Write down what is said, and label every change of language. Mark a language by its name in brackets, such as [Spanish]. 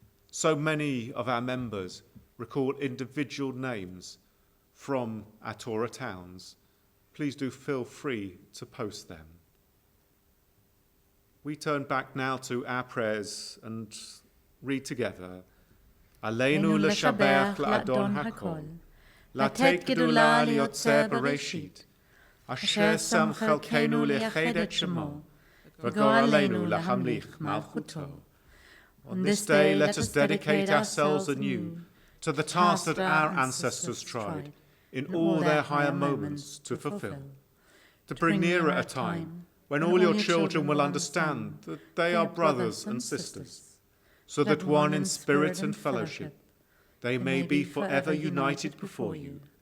[English] So many of our members recall individual names from our Torah towns. Please do feel free to post them. We turn back now to our prayers and read together. [Hebrew] Aleinu l'shabeach la'adon hakol. לתת גדולה ליוצר בראשית, אשר שם חלקנו לייחד את שמו, וגורלנו להמליך מלכותו. [English] On this day, let us dedicate ourselves anew to the task that our ancestors tried, in all their higher moments, to fulfill. To bring nearer a time when all your children will understand that they are brothers and sisters, so that one in spirit and fellowship, they may be forever united before you.